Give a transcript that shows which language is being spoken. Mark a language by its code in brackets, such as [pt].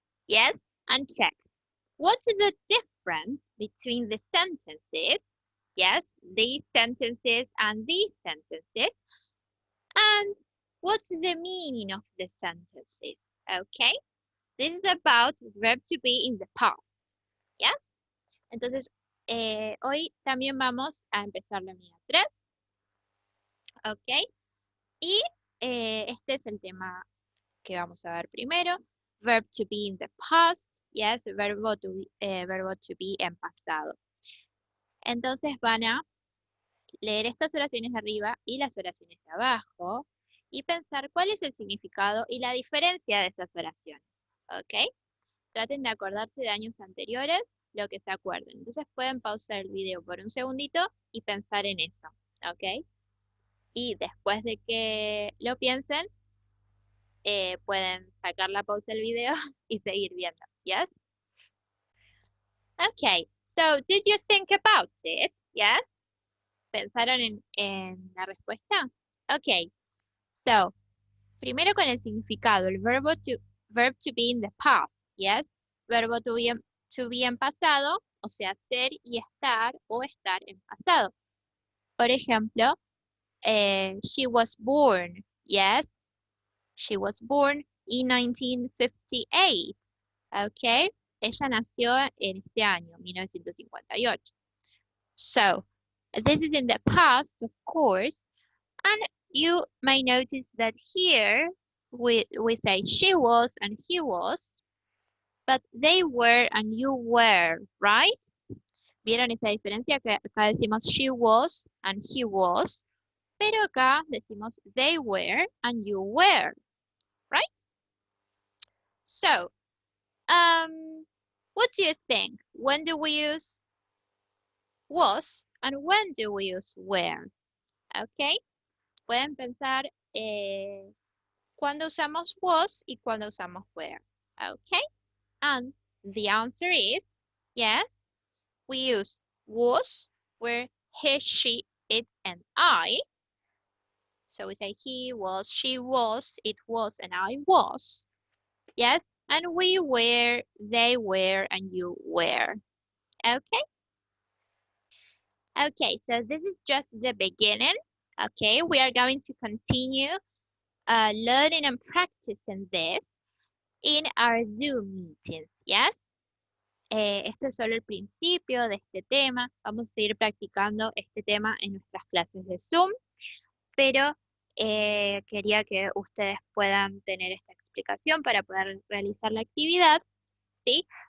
[en] Yes, and check. What's the difference between the sentences? Yes, these sentences and these sentences. And what's the meaning of the sentences? Okay? This is about verb to be in the past. Yes? [es] Entonces, hoy también vamos a empezar la unidad 3. Ok. Y este es el tema que vamos a ver primero. [en] Verb to be in the past. Yes, verbo to be [es] en pasado. Entonces van a leer estas oraciones de arriba y las oraciones de abajo y pensar cuál es el significado y la diferencia de esas oraciones. ¿Ok? Traten de acordarse de años anteriores, lo que se acuerden. Entonces pueden pausar el video por un segundito y pensar en eso, ¿ok? Y después de que lo piensen, pueden sacar la pausa del video y seguir viendo, ¿yes? [en] Okay, so did you think about it? Yes? [es] ¿Pensaron en la respuesta? [en] Okay, so [es] primero con el significado, el [en] verb to be in the past, yes? [es] Verbo to be en pasado, o sea, ser y estar o estar en pasado. Por ejemplo, [en] she was born, yes? She was born in 1958, okay? [es] Ella nació en este año, 1958. [en] So, this is in the past, of course, and you may notice that here we say she was and he was, but they were and you were, right? [es] ¿Vieron esa diferencia? Que acá decimos [en] she was and he was, [es] pero acá decimos [en] they were and you were, right? So, what do you think? When do we use was and when do we use were? [es] Okay, pueden pensar cuando usamos was y cuando usamos were. [en] Okay, and the answer is yes, we use was where he, she, it, and I. So we say he was, she was, it was, and I was. Yes, and we were, they were, and you were. Okay? Okay, so this is just the beginning. Okay, we are going to continue learning and practicing this in our Zoom meetings. Yes? [es] Esto es solo el principio de este tema. Vamos a seguir practicando este tema en nuestras clases de Zoom, pero quería que ustedes puedan tener esta explicación para poder realizar la actividad, ¿sí?